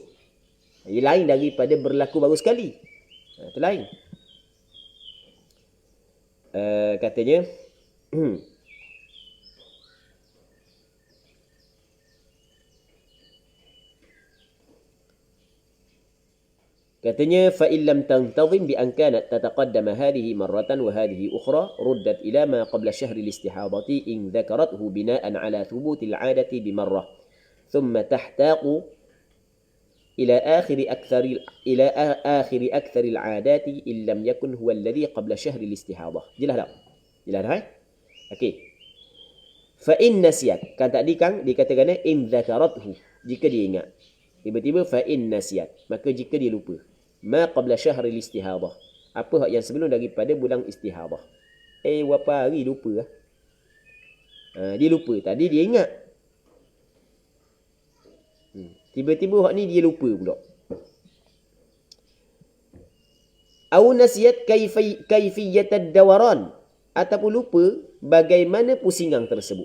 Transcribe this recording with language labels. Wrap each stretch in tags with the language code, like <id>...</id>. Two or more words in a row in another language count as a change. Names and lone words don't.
<ms>Ia lain daripada berlaku baru sekali. Itu lain. Katanya katanya</ms> <ar>فإن لم تنتظم بأن كانت تتقدم هذه مرة وهذه أخرى ردت إلى ما قبل شهر الاستحاضة إن ذكرته بناء على ثبوت العادة بمرة ثم تحتاط إلى آخر أكثر العادة إن لم يكن هو الذي قبل شهر الاستحاضة.</ar> <ms>Jelas tak? Jelas dah? Okey.</ms> <ar>فإن نسيت,</ar> <ms>kan tadi kan dikatakan</ms> <ar>إن ذكرته,</ar> <ms>jika dia ingat.</ms> <ar>Tiba-tiba فإن نسيت,</ar> <ms>maka jika dia lupa.</ms> <ar>ما قبل شهر الاستحاضة,</ar> <ms>apa hak yang sebelum daripada bulan istihadah. Berapa hari lupa lah. Dia lupa, tadi dia ingat. Tiba-tiba hak ni dia lupa pula.</ms> <ar>أو نسيت كيفية الدوران,</ar> <ms>ataupun lupa bagaimana pusingan tersebut.</ms>